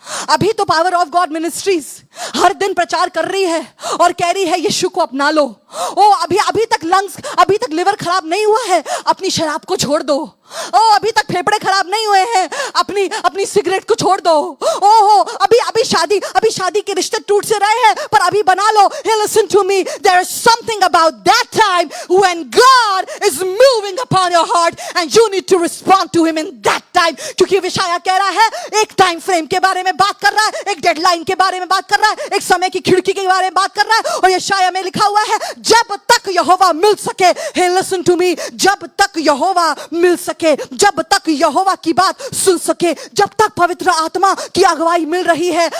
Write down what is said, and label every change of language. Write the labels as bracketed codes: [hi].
[hi] अभी तो power of God ministries हर दिन प्रचार कर रही है और कह रही है यीशु को अपना लो। ओ अभी तक लंग्स, अभी तक लिवर खराब नहीं हुआ है, अपनी शराब को छोड़ दो। ओ अभी तक फेफड़े खराब नहीं हुए हैं, अपनी सिगरेट को छोड़ दो। ओहो अभी शादी के रिश्ते टूट से रहे हैं, पर अभी बना लो। [en] Hey, listen to me, there is something about that time when God is moving upon your heart and you need to respond to him in that time। [hi] क्योंकि यशायाह कह रहा है, एक टाइम फ्रेम के बारे में बात कर रहा है, एक डेडलाइन के बारे में बात कर रहा है, एक समय की खिड़की के बारे में बात कर रहा है। और यशायाह में लिखा हुआ है, जब तक यहोवा मिल सके, [en] hey, listen to me, [hi] जब तक यहोवा मिल सके, जब तक यहोवा की बात सुन सके, जब तक पवित्र आत्मा की अगुवाई मिल रही है।